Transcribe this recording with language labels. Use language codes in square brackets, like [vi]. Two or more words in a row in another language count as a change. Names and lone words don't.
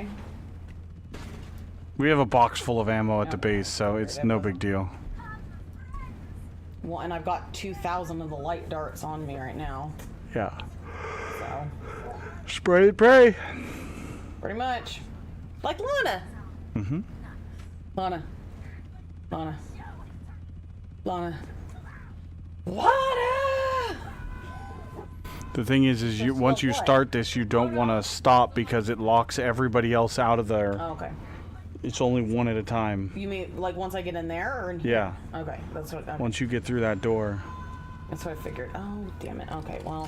[en] We have a box full of ammo at the base, so it's no big deal. Well, and I've got 2,000 of the light darts on me right now. Yeah. So, Spray and pray. pretty much. Like Lana. Mm-hmm. Lana. Lana. Lana. Lana! The thing is you once you what? start this, you don't want to stop because it locks everybody else out of there. Oh, okay. It's only one at a time. You mean like once I get in there or in here? Yeah. Okay, that's what. Okay. Once you get through that door, That's what I figured. Oh, damn it. Okay, well,